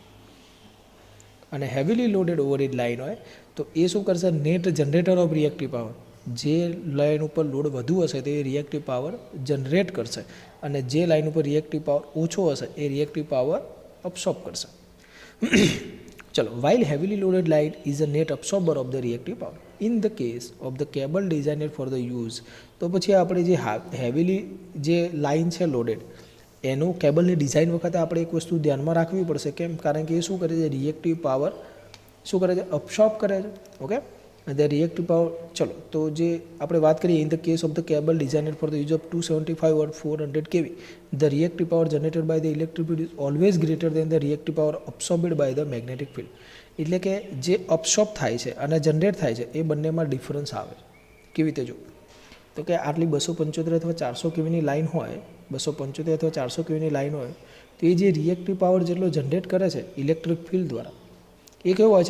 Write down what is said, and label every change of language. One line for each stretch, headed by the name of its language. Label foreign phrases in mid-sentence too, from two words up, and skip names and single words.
Gujarati: અને
English: heavily loaded overhead line
Gujarati: હોય તો એ શું કરશે?
English: net generator of reactive power.
Gujarati: જે લાઇન ઉપર લોડ વધુ હશે તે
English: reactive power generate
Gujarati: કરશે, અને જે લાઇન ઉપર
English: reactive power
Gujarati: ઓછો હશે એ
English: reactive power absorb
Gujarati: કરશે. ચલો,
English: while heavily loaded line is a net absorber of the reactive power in the case of the cable designed for the use.
Gujarati: તો પછી આપણે જે હેવીલી જે લાઇન છે લોડેડ, એનું કેબલની ડિઝાઇન વખતે આપણે એક વસ્તુ ધ્યાનમાં રાખવી પડશે. કેમ? કારણ કે એ શું કરે છે?
English: reactive power
Gujarati: શું કરે છે? અબ્સોર્બ કરે છે.
English: ઓકે, અને the reactive power.
Gujarati: ચલો, તો જે આપણે વાત કરીએ,
English: in the case of the cable designed for the use of 275 or 400 kV, the reactive power generated by the electric field is always greater than the reactive power absorbed by the magnetic field.
Gujarati: એટલે કે જે અબ્સોર્બ થાય છે અને જનરેટ થાય છે એ બંનેમાં ડિફરન્સ આવે છે. કેવી રીતે? જો, તો કે આટલી 275 અથવા 400 કેવીની લાઇન હોય, 275 અથવા 400 કેવીની લાઇન હોય, તો એ જે રિએક્ટિવ પાવર જેટલો જનરેટ કરે છે
English: electric field
Gujarati: દ્વારા, એ કેવું હોય છે?